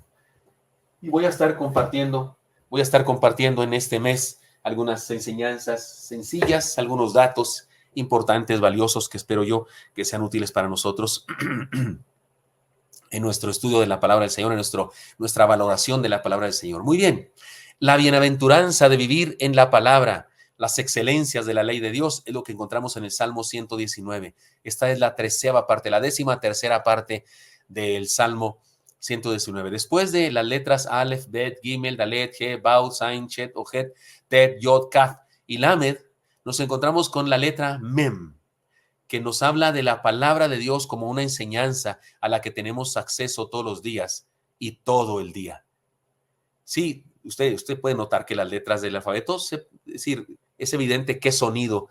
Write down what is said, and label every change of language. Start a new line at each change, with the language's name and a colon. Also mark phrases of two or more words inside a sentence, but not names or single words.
Spanish: Y voy a estar compartiendo en este mes algunas enseñanzas sencillas, algunos datos importantes, valiosos, que espero yo que sean útiles para nosotros en nuestro estudio de la palabra del Señor, en nuestra valoración de la palabra del Señor. Muy bien, la bienaventuranza de vivir en la palabra, las excelencias de la ley de Dios, es lo que encontramos en el Salmo 119. Esta es la 13ª parte, la 13ª parte del Salmo 119. Después de las letras Aleph, Bet, Gimel, Dalet, He, Baud, Zain, Chet, Ojet, Tet, Yod, Kaf y Lamed, nos encontramos con la letra Mem, que nos habla de la palabra de Dios como una enseñanza a la que tenemos acceso todos los días y todo el día. Sí, usted puede notar que las letras del alfabeto, es decir, es evidente qué sonido.